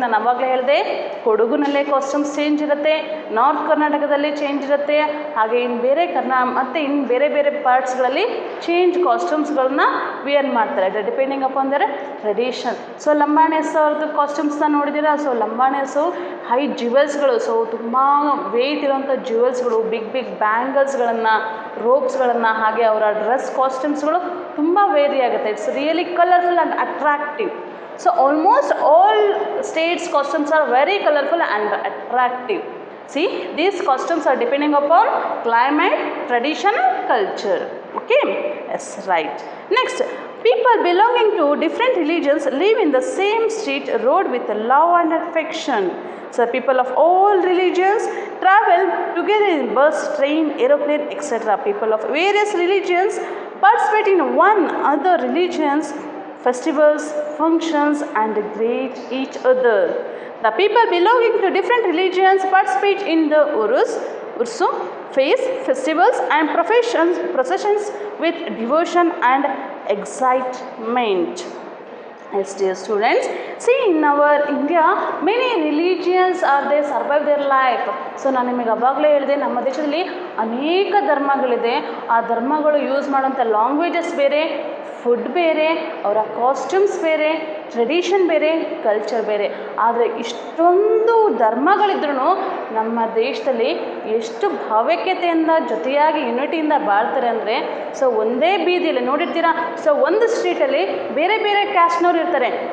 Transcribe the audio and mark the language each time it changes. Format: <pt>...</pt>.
<kn>ನಾನು ಅವಾಗಲೇ ಹೇಳಿದೆ, ಕೊಡಗುನಲ್ಲೇ ಕಾಸ್ಟ್ಯೂಮ್ಸ್ ಚೇಂಜ್ ಇರುತ್ತೆ, ನಾರ್ತ್ ಕರ್ನಾಟಕದಲ್ಲಿ ಚೇಂಜ್ ಇರುತ್ತೆ, ಹಾಗೆ ಇನ್ನು ಬೇರೆ ಬೇರೆ ಪಾರ್ಟ್ಸ್ಗಳಲ್ಲಿ ಚೇಂಜ್ ಕಾಸ್ಟ್ಯೂಮ್ಸ್ಗಳನ್ನ ವಿಯರ್ ಮಾಡ್ತಾರೆ</kn> <en>Depending upon their tradition.</en> <kn>So Lambanis ಅವ್ರದ್ದು ಕಾಸ್ಟ್ಯೂಮ್ಸ್ನ ನೋಡಿದ್ದೀರಾ? ಸೊ ಲಂಬಾಣಿಸು ಹೈ ಜ್ಯುವೆಲ್ಸ್ಗಳು, ಸೊ ತುಂಬ ವೆಯ್ಟ್ ಇರೋಂಥ ಜ್ಯುವೆಲ್ಸ್ಗಳು, ಬಿಗ್ ಬಿಗ್ ಬ್ಯಾಂಗಲ್ಸ್ಗಳನ್ನು, ರೋಪ್ಸ್ಗಳನ್ನು, ಹಾಗೆ ಅವರ ಡ್ರೆಸ್ ಕಾಸ್ಟ್ಯೂಮ್ಸ್ಗಳು ತುಂಬ ವೇರಿ ಆಗುತ್ತೆ.</kn> <en>It's really colourful and attractive. So almost all states costumes are very colorful and attractive. See, these costumes are depending upon climate, tradition and culture. Okay, yes, right. Next, people belonging to different religions live in the same street road with love and affection. So people of all religions travel together in bus, train, aeroplane, etc. People of various religions participate in one other religions festivals, functions and greet each other. The people belonging to different religions participate in the ursu, feasts, festivals and processions with devotion and excitement. Yes, dear students, see in our India many religions are they survive their life.</en> <kn>So ನಾನು ನಿಮಗೆ ಅವಾಗಲೇ ಹೇಳಿದೆ, ನಮ್ಮ ದೇಶದಲ್ಲಿ ಅನೇಕ ಧರ್ಮಗಳಿದೆ. ಆ ಧರ್ಮಗಳು use ಮಾಡೋಂಥ ಲ್ಯಾಂಗ್ವೇಜಸ್ ಬೇರೆ, ಫುಡ್ ಬೇರೆ, ಅವರ ಕಾಸ್ಟ್ಯೂಮ್ಸ್ ಬೇರೆ, ಟ್ರೆಡಿಷನ್ ಬೇರೆ, ಕಲ್ಚರ್ ಬೇರೆ. ಆದರೆ ಇಷ್ಟೊಂದು ಧರ್ಮಗಳಿದ್ರೂ ನಮ್ಮ ದೇಶದಲ್ಲಿ ಎಷ್ಟು ಭಾವೈಕ್ಯತೆಯಿಂದ ಜೊತೆಯಾಗಿ ಯುನಿಟಿಯಿಂದ ಬಾಳ್ತಾರೆ ಅಂದರೆ, ಸೊ ಒಂದೇ ಬೀದಿಯಲ್ಲಿ ನೋಡಿರ್ತೀರಾ, ಸೊ ಒಂದು ಸ್ಟ್ರೀಟಲ್ಲಿ ಬೇರೆ ಬೇರೆ ಕ್ಯಾಸ್ಟ್ನವ್ರು ಇರ್ತಾರೆ.</kn>